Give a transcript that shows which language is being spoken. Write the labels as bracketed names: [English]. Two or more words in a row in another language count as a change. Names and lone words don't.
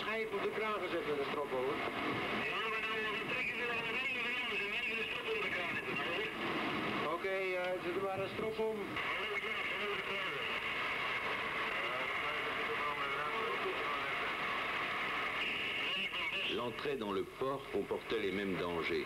[Dutch] op de kraan gezet met een strop over. Ja, maar dan trekken ze wel een hele ze nemen de strop op de kraan zetten. Oké, zet er maar een strop om. [French] L'entrée dans le port comportait les mêmes dangers.